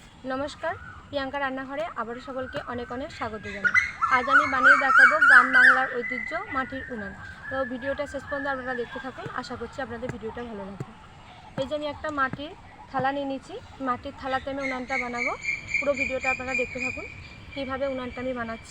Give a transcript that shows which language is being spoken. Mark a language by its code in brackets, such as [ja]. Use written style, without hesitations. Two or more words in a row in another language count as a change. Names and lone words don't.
[bn] নমস্কার প্রিয়াঙ্কা রান্নাঘরে আবারো সকলকে অনেক অনেক স্বাগত জানাই। আজ আমি বানিয়ে দেখাবো গ্রাম বাংলার ঐতিহ্য মাটির উনুন। তো ভিডিওটা শেষ পর্যন্ত আপনারা দেখতে থাকুন, আশা করছি আপনাদের ভিডিওটা ভালো লাগবে। এই যে আমি একটা মাটির থালা নিয়ে নিয়েছি, মাটির থালাতে আমি উনুনটা বানাবো। পুরো ভিডিওটা আপনারা দেখতে থাকুন কিভাবে উনুনটা আমি বানাচ্ছি।